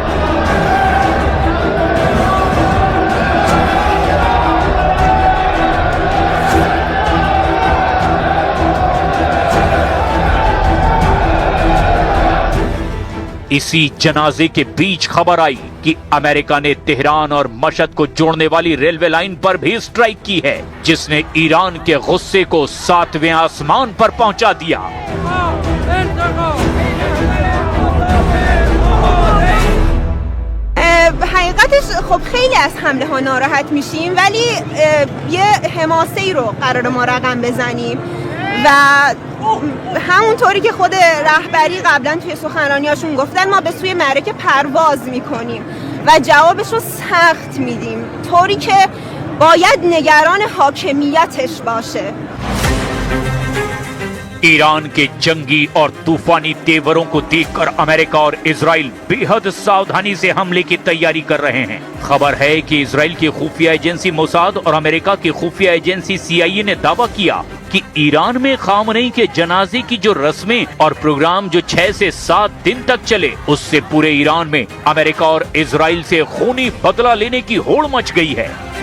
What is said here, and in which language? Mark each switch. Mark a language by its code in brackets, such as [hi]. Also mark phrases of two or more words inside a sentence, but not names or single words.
[hi] इसी जनाजे के बीच खबर आई कि अमेरिका ने तेहरान और मशहद को जोड़ने वाली [en] railway line [hi] पर भी स्ट्राइक की है जिसने ईरान के गुस्से को 7वें आसमान पर पहुंचा दिया। [fa] حقیقتش خب خیلی از حمله ها ناراحت میشیم ولی یه حماسه‌ای رو قرار ما رقم بزنیم و همونطوری که خود رهبری قبلا توی سخنرانیاشون گفتن ما به سوی معرکه پرواز میکنیم و جوابش رو سخت میدیم طوری که باید نگران حاکمیتش باشه। [hi] ईरान के जंगी और तूफानी तेवरों को देखकर अमेरिका और इजराइल बेहद सावधानी से हमले की तैयारी कर रहे हैं। खबर है कि इजराइल की खुफिया एजेंसी मोसाद और अमेरिका की खुफिया एजेंसी CIA ने दावा किया कि ईरान में खामनेई के जनाजे की जो रस्में और प्रोग्राम जो 6 से 7 दिन तक चले उससे पूरे ईरान में अमेरिका और इजराइल से खूनी बदला लेने की होड़ मच गई है।